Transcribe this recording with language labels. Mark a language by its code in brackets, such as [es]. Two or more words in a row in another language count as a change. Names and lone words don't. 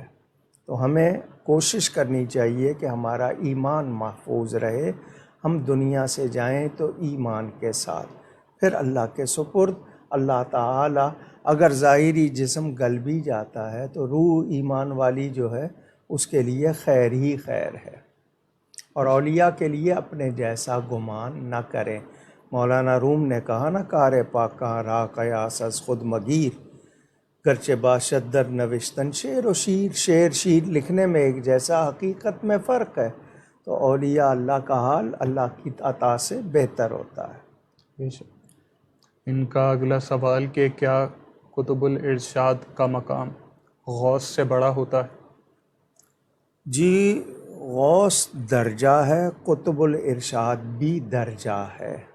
[ur] تو ہمیں کوشش کرنی چاہیے کہ ہمارا ایمان محفوظ رہے، ہم دنیا سے جائیں تو ایمان کے ساتھ، پھر اللہ کے سپرد۔ اللہ تعالیٰ اگر ظاہری جسم گل بھی جاتا ہے تو روح ایمان والی جو ہے اس کے لیے خیر ہی خیر ہے، اور اولیاء کے لیے اپنے جیسا گمان نہ کریں۔ مولانا روم نے کہا نا، [fa] کار پاکاں را قیاس از خود مگیر، گرچہ باشد در نوشتن شعر و شعر [ur] شیر لکھنے میں ایک جیسا، حقیقت میں فرق ہے۔ تو اولیاء اللہ کا حال اللہ کی عطا سے بہتر ہوتا ہے۔ بے شک۔ ان کا اگلا سوال کہ کیا قطب الارشاد کا مقام غوث سے بڑا ہوتا ہے؟ جی، غوث درجہ ہے، قطب الارشاد بھی درجہ ہے۔